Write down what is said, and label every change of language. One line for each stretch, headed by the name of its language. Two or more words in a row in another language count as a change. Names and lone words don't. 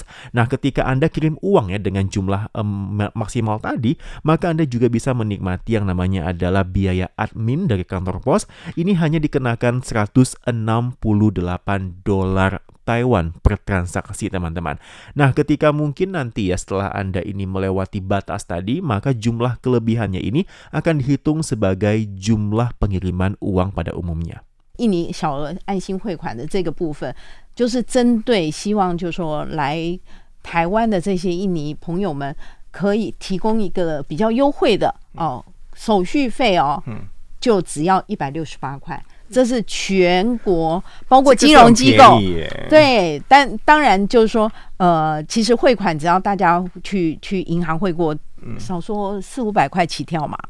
Indonesian: Nah, ketika Anda kirim uang ya dengan jumlah maksimal tadi, maka Anda juga bisa menikmati yang namanya adalah biaya admin dari kantor pos. Ini hanya dikenakan $168 Taiwan per transaksi teman-teman. Nah, ketika mungkin nanti ya setelah Anda ini melewati batas tadi, maka jumlah kelebihannya ini akan dihitung sebagai jumlah pengiriman uang pada umumnya.
Chinese: 印尼小额爱心汇款的这个部分，就是针对希望就是说来台湾的这些印尼朋友们，可以提供一个比较优惠的手续费就只要168块。这是全国包括金融机构，对，但当然就是说，其实汇款只要大家去银行汇过，少说400-500块起跳嘛，